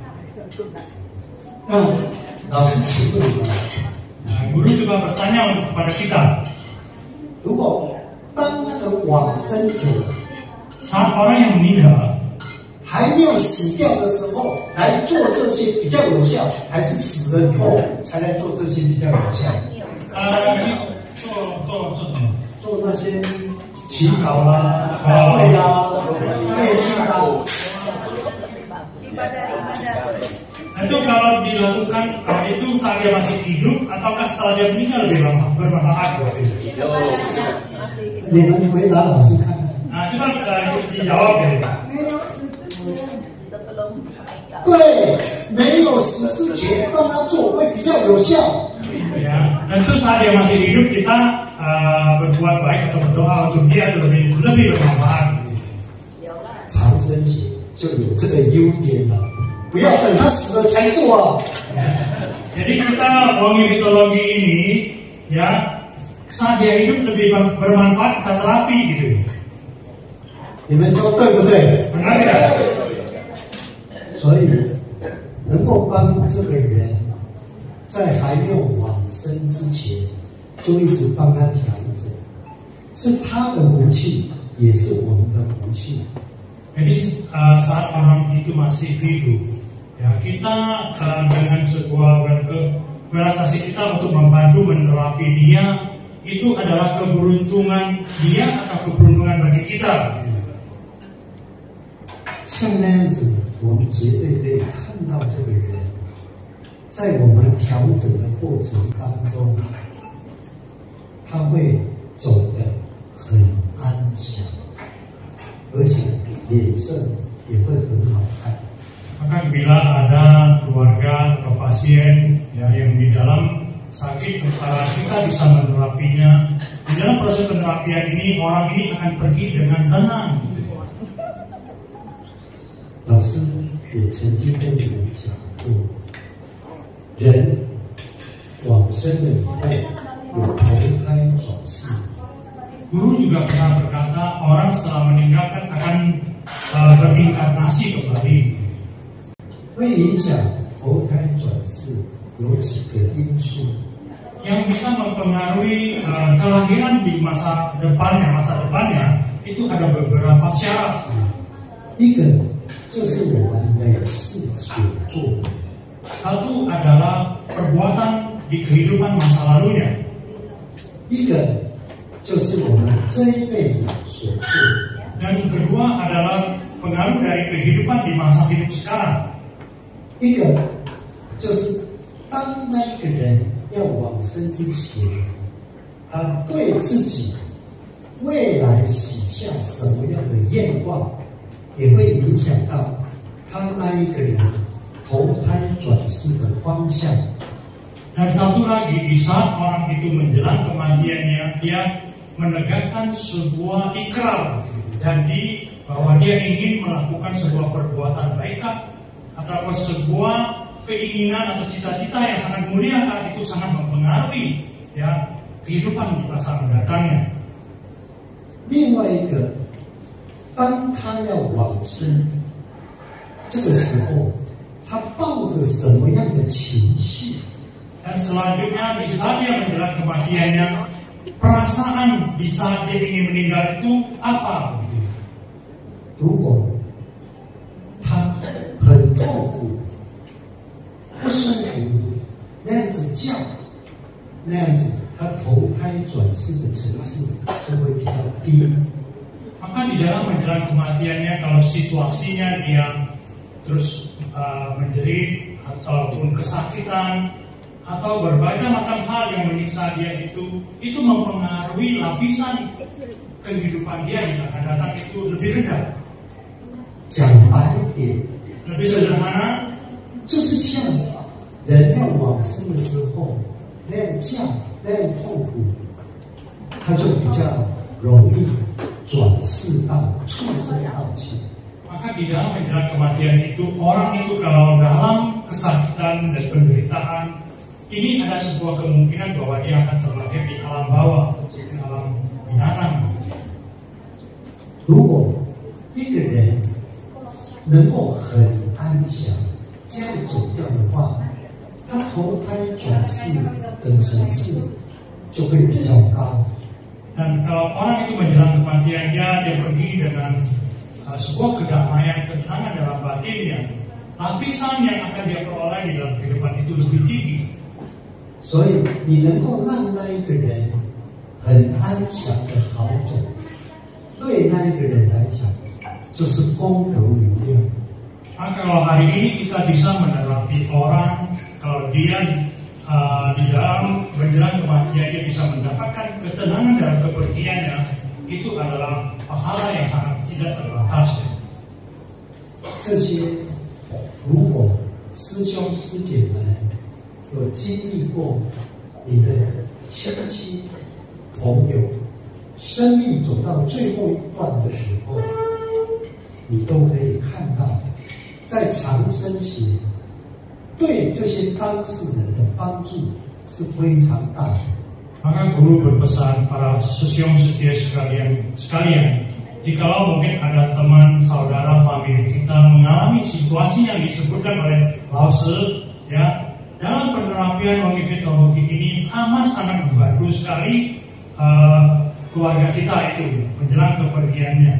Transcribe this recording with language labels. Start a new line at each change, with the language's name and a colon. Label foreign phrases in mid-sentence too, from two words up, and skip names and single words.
Indonesian: Nah, guru juga bertanya untuk kepada kita,
Chinese: 如果当那个往生者
Indonesian: saat orang yang meninggal
Chinese: 还没有死掉的时候来做这些比较有效，还是死了以后才来做这些比较有效？做什么？做那些祈祷啦、法会啦、念经啦。
Indonesian: Itu kalau dilakukan itu saat dia masih hidup ataukah setelah dia meninggal lebih lama bermanfaat buat itu?
Chinese: 你们回答老师看看。
Indonesian: Nah, coba dijawab ya.
Chinese: 对，没有死之前让他做会比较有效。
Indonesian: Ya, tentu saat dia masih hidup kita berbuat baik atau berdoa untuk dia lebih bermanfaat.
Chinese: 长生节就有这个优点了，不要等他死了才做啊。
Indonesian: Jadi kita wangi mitologi ini ya saat dia hidup lebih bermanfaat kita terapi gitu.
Chinese: 你们说对不对？
Indonesian: Benar tidak?
Chinese: 所以能够帮这个人在还没有往生之前，就一直帮他调整，是他的福气，也是我们的福气。
Indonesian: Jadi saat orang itu masih hidup, ya kita dengan sebuah belasasi kita untuk membantu menerapi dia, itu adalah keberuntungan dia atau keberuntungan bagi kita.
Chinese: 像那样子，我们绝对可以看到这个人，在我们调整的过程当中，他会走得很安详，而且脸色也会很好看。
Indonesian: Maka bila ada keluarga atau pasien ya, yang di dalam sakit, kita bisa menerapinya. Di dalam proses penerapian ini, orang ini akan pergi dengan tenang.
Chinese: 老师也曾经跟你们讲过，人往生了以后有投胎转世。
Indonesian: Guru juga pernah berkata orang setelah meninggal kan akan berinkarnasi kembali.
Chinese: 会影响投胎转世有几个因素，
Indonesian: yang bisa mempengaruhi kelahiran di masa depannya itu ada beberapa syarat.
Chinese: 一个就是我们的事所做，
Indonesian: Satu adalah perbuatan di kehidupan masa lalunya.
Chinese: 一个就是我们这一辈子所做，
Indonesian: Dan kedua adalah pengaruh dari kehidupan di masa hidup sekarang.
Chinese: 一个就是当那一个人要往生之前，他对自己未来许下什么样的愿望，也会影响到他那一个人投胎转世的方向。
Indonesian: Dan satu lagi, di saat orang itu menjelang kematiannya, dia menegakkan sebuah ikrar, jadi bahwa dia ingin melakukan sebuah perbuatan baik atau sebuah keinginan atau cita-cita yang sangat mulia, itu sangat mempengaruhi ya kehidupan di masa mendatangnya.
Chinese: 另外一个，当他要往生，这个时候他抱着什么样的情绪？
Indonesian: Dan selanjutnya di saat dia menjelang kematiannya, perasaan di saat dia ingin meninggal itu apa?
Chinese: 如果他很痛苦、不舒服，那样子叫，那样子他投胎转世的层次就会比较低。
Indonesian: Maka di dalam menjelang kematiannya, kalau situasinya dia terus menjerit ataupun kesakitan atau berbagai macam hal yang menyiksa dia itu mempengaruhi lapisan kehidupan dia yang akan datang itu lebih rendah.
Chinese: 讲白一点，
Indonesian: Lebih sederhana,
Chinese: 就是像人要往生的时候那样叫，那样痛苦，他就比较容易转世到畜生道去。
Indonesian: maka di dalam menjelang kematian itu, orang itu kalau dalam kesakitan dan penderitaan, ini ada sebuah kemungkinan bahwa dia akan terlahir di alam bawah, di alam binatang.
Chinese: 如果一个人能够很安详这样走掉的话，他投胎转世的层次就会比较高。
Indonesian: Dan kalau orang itu menjelang kematiannya, dia pergi dengan sebuah kedamaian, ketenangan dalam batinnya, lapisan yang akan dia peroleh di dalam kehidupan itu lebih tinggi.
Chinese: 所以你能够让那一个人很安详的好走，对那一个人来讲就是功德无量。
Indonesian: Maka kalau hari ini kita bisa menerapi orang, kalau dia di dalam menjelang kematian dia bisa mendapatkan ketenangan dalam kepergiannya, itu adalah pahala yang sangat tidak terbatas.
Chinese: 这些如果师兄师姐们有经历过你的亲戚朋友生命走到最后一段的时候，你都可以看到，在长生前对这些当事人的帮助是非常大的。
Indonesian: Maka guru berpesan para sesiong setia sekalian, jikalau mungkin ada teman, saudara, famili kita mengalami situasi yang disebutkan oleh Lause, ya, dalam penerapian logifitologi ini amat sangat membantu sekali keluarga kita itu menjelang kepergiannya.